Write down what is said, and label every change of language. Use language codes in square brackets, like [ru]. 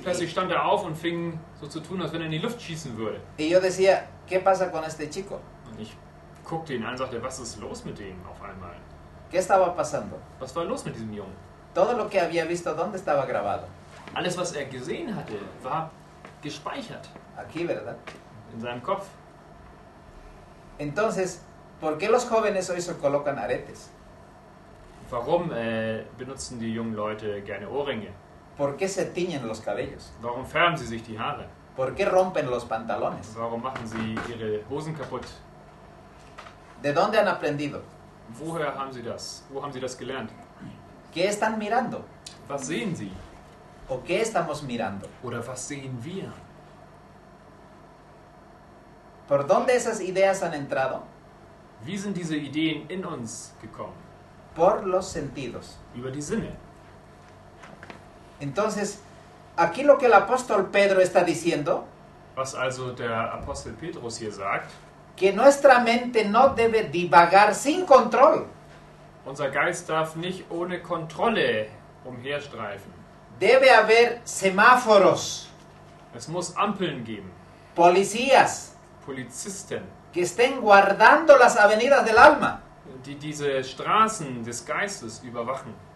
[de] plötzlich stand er auf und fing so zu tun, als wenn er in die Luft schießen würde. [es] Y yo decía, ¿qué pasa con este chico? [de] Und ich guckte ihn an und sagte, was ist los mit dem auf einmal? [es] ¿Qué estaba pasando? [de] Was war los mit diesem Jungen? [es] Todo lo que había visto, ¿dónde estaba grabado? [de] Alles, was er gesehen hatte, war gespeichert [es] aquí, ¿verdad? [de] in seinem Kopf. [es] Entonces, ¿por qué los jóvenes hoy se colocan aretes? [de] Warum benutzen die jungen Leute gerne Ohrringe? [es] ¿Por qué se tiñen los cabellos? [de] Warum färben sie sich die Haare? [es] ¿Por qué rompen los pantalones? [de] Warum machen sie ihre Hosen kaputt? [es] ¿De dónde han aprendido? [de] Woher haben sie das? Wo haben sie das gelernt? [es] ¿Qué están mirando? [de] Was sehen sie? [es] ¿O qué estamos mirando? [de] Oder was sehen wir? [es] ¿Por dónde esas ideas han entrado? [de] Wie sind diese Ideen in uns gekommen? [es] Por los sentidos. [de] Über die Sinne. [es] Entonces, aquí lo que el apóstol Pedro está diciendo, [de] Was also der Apostel Petrus hier sagt, [es] que nuestra mente no debe divagar sin control. [de] unser Geist darf nicht ohne Kontrolle umherstreifen. [es] Debe haber semáforos, [de] Es muss Ampeln geben, [es] policías, [de] Polizisten, [es] que estén guardando las avenidas del alma. [de] die diese Straßen des Geistes überwachen.